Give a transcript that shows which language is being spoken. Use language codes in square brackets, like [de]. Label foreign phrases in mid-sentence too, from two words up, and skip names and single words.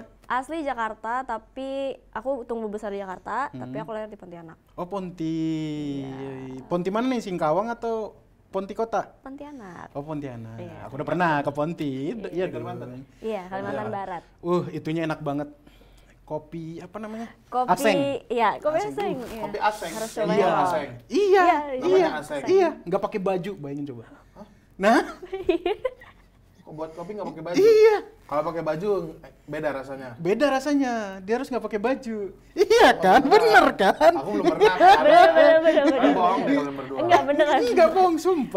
[id] Asli Jakarta, tapi aku tumbuh besar di Jakarta, tapi aku lahir di Pontianak. Oh, Ponti. Ponti mana nih? Singkawang atau Ponti kota? Pontianak. Oh, Pontianak. Iya. Aku udah pernah ke Ponti. Iya, Kalimantan ya? Iya, Kalimantan Barat. Itunya enak banget. Kopi apa namanya? Kopi, Aseng. iya, kopi aseng. Iya. Kopi aseng. Harus coba Iya, ya. aseng. Iya, Namanya Aseng. iya, nggak pakai baju, bayangin coba. Nah, Kok buat kopi nggak pakai baju? iya, Kalau pakai baju beda rasanya. beda rasanya. Dia harus nggak pakai baju. Iya kan, bener kan? Aku belum pernah kan. Bener. Kalian bohong deh kalian berdua. Enggak, beneran. Enggak bohong, sumpah.